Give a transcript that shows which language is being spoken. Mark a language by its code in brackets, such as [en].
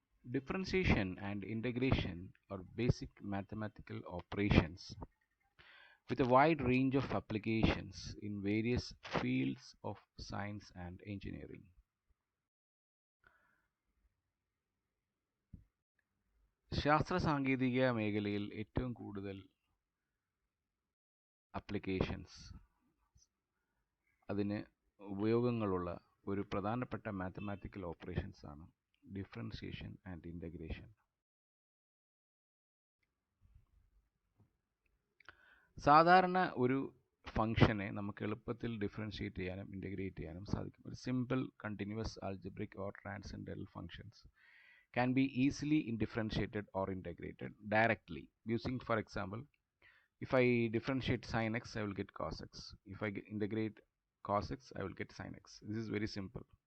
[en] Differentiation and integration are basic mathematical operations with a wide range of applications in various fields of science and engineering. [ml] ശാസ്ത്ര സാങ്കേതിക മേഖലയിൽ ഏറ്റവും കൂടുതൽ applications അതിന് ഉപയോഗങ്ങളുള്ള ഒരു പ്രധാനപ്പെട്ട മാത്തമാറ്റിക്കൽ ഓപ്പറേഷൻസ് ആണ് ഡിഫറൻഷിയേഷൻ ആൻഡ് ഇൻ്റഗ്രേഷൻ. സാധാരണ ഒരു ഫംഗ്ഷനെ നമുക്ക് എളുപ്പത്തിൽ ഡിഫറൻഷിയേറ്റ് ചെയ്യാനും ഇൻ്റഗ്രേറ്റ് ചെയ്യാനും സാധിക്കും. [en] ഒരു simple continuous algebraic or transcendental functions can be easily differentiated or integrated directly using, for example, if I differentiate sin x, I will get cos x. If I integrate cos x, I will get sin x. This is very simple.